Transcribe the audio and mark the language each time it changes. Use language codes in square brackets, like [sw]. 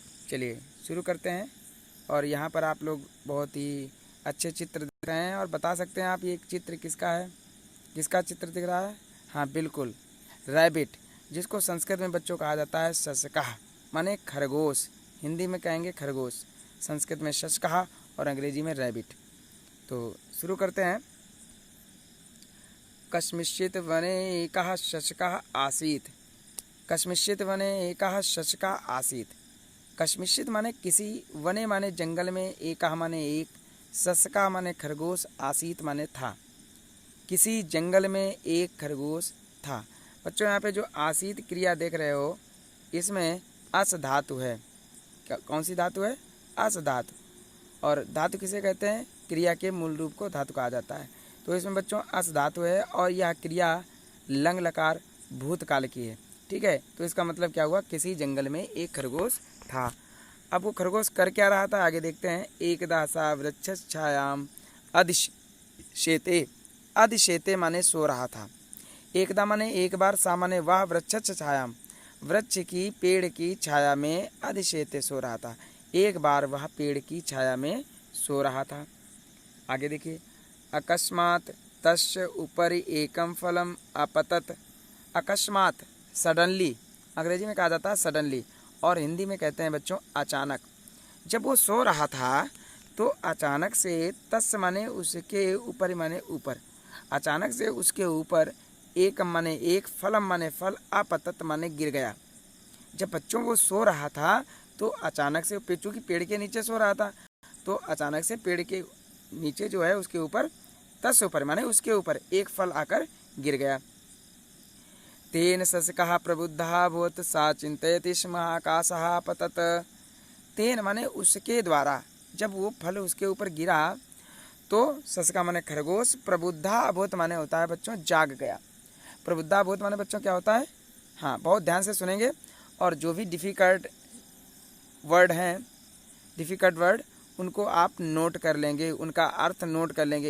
[hi] चलिए शुरू करते हैं। और यहाँ पर आप लोग बहुत ही अच्छे चित्र देख रहे हैं और बता सकते हैं आप ये चित्र किसका है, किसका चित्र दिख रहा है। हाँ बिल्कुल, रैबिट, जिसको संस्कृत में बच्चों कहा जाता है शशकः, माने खरगोश। हिंदी में कहेंगे खरगोश, संस्कृत में शशकः और अंग्रेजी में रैबिट। तो शुरू करते हैं। [sa] कस्मिंश्चित् वने एकः शशकः आसीत्। कस्मिंश्चित् वने एकः शशकः आसीत्। [hi] कस्मिंश्चित् माने किसी, वने माने जंगल में, एकः माने एक, शशकः माने खरगोश, आसीत माने था। किसी जंगल में एक खरगोश था। बच्चों यहाँ पे जो आसीत क्रिया देख रहे हो, इसमें अस धातु है। कौन सी धातु है? अस धातु। और धातु किसे कहते हैं? क्रिया के मूल रूप को धातु कहा जाता है। तो इसमें बच्चों अस धातु है और यह क्रिया लंग लकार भूतकाल की है। ठीक है, तो इसका मतलब क्या हुआ, किसी जंगल में एक खरगोश था। अब वो खरगोश कर क्या रहा था, आगे देखते हैं। [sa] एकदा सा वृक्षस्य छायाम अधिशेते। [hi] अधिशेते माने सो रहा था। एकदा माने एक बार, सा माने वह, वृक्षस्य छायाम वृक्ष की, पेड़ की छाया में, अधिशेते सो रहा था। एक बार वह पेड़ की छाया में सो रहा था। आगे देखिए। [sa] अकस्मात् तस्य उपरि एकम फलम अपतत। [hi] अकस्मात् सडनली, अंग्रेजी में कहा जाता है सडनली और हिंदी में कहते हैं बच्चों अचानक। जब वो सो रहा था तो अचानक से, तस्य माने उसके ऊपर, माने ऊपर, अचानक से उसके ऊपर, एकम माने एक, फलम माने फल, अपतत माने गिर गया। जब बच्चों वो सो रहा था तो अचानक से, चूंकि पेड़ के नीचे सो रहा था, तो अचानक से पेड़ के नीचे जो है उसके ऊपर, तस्य ऊपर माने उसके ऊपर एक फल आकर गिर गया। [sa] तेन शशकः प्रबुद्धः अभूत् सा चिन्तयति स्म आकाशः पतत। [hi] तेन माने उसके द्वारा, जब वो फल उसके ऊपर गिरा तो शशका माने खरगोश, प्रबुद्धः अभूत् माने होता है बच्चों जाग गया। प्रबुद्धः अभूत् माने बच्चों क्या होता है, हाँ बहुत ध्यान से सुनेंगे और जो भी डिफ़िकल्ट वर्ड हैं, डिफ़िकल्ट वर्ड, उनको आप नोट कर लेंगे, उनका अर्थ नोट कर लेंगे।